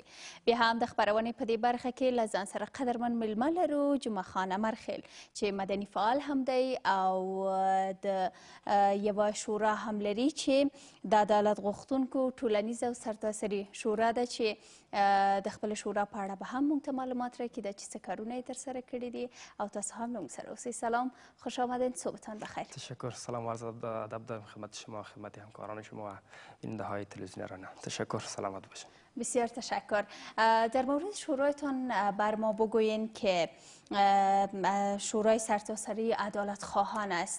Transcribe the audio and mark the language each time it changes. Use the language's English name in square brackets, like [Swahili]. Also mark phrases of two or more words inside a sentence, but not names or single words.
[Pashto] بیا هم د خپرونې په دې برخه کې له ځان سره قدرمن میلمه لرو جمعه خان امرخیل چې مدني فعال هم دی او د یوه شورا هم لري چې د عدالت غوښتونکو ټولنیز او سرتاسري شورا ده چې د خپل شورا په اړه به هم موږ ته معلومات راکړي چې څه کارونه یې ترسره کړي دي او تاسو هم له موږ سره اوسئ. [Persian] سلام، خوش آمدین، صبحتان بخیر. تشکر. سلام عرض ادب دارم خدمت شما، خدمت همکاران شما و بیننده های تلویزیون رنا. تشکر، سلامت باشین. بسیار تشکر. در مورد شورایتان بر ما بگویین که شورای سرتاسری عدالت خواهان است.